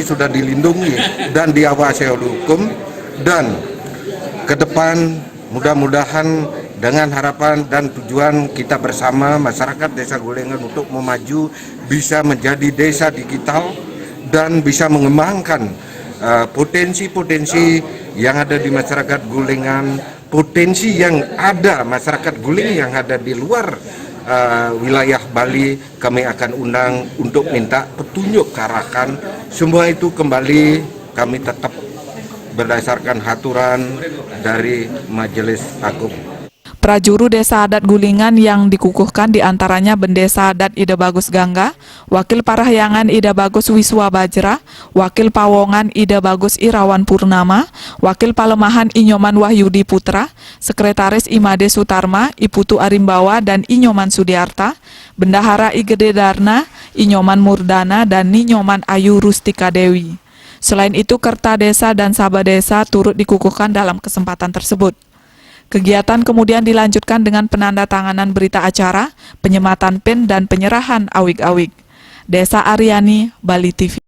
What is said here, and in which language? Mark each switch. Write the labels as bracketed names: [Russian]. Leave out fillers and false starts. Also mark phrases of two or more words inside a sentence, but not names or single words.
[Indonesian] sudah dilindungi dan diawasi oleh hukum, dan ke depan mudah-mudahan dengan harapan dan tujuan kita bersama masyarakat Desa Gulingan untuk memaju bisa menjadi desa digital dan bisa mengembangkan potensi-potensi yang ada di masyarakat Gulingan, potensi yang ada masyarakat Gulingan yang ada di luar wilayah Bali. Kami akan undang untuk minta petunjuk arahan. Semua itu kembali kami tetap berdasarkan aturan dari Majelis Agung. Prajuru Desa Adat Gulingan yang dikukuhkan diantaranya Bendesa Adat Ida Bagus Gangga, Wakil Parahyangan Ida Bagus Wiswa Bajra, Wakil Pawongan Ida Bagus Irawan Purnama, Wakil Palemahan Inyoman Wahyudi Putra, Sekretaris Imade Sutarma, Iputu Arimbawa dan Inyoman Sudiarta, Bendahara Igede Darna, Inyoman Murdana dan Ninyoman Ayu Rustika Dewi. Selain itu, Kerta Desa dan Sabah Desa turut dikukuhkan dalam kesempatan tersebut. Kegiatan kemudian dilanjutkan dengan penandatanganan berita acara, penyematan PIN dan penyerahan awik-awik. Desa Aryani, Bali TV.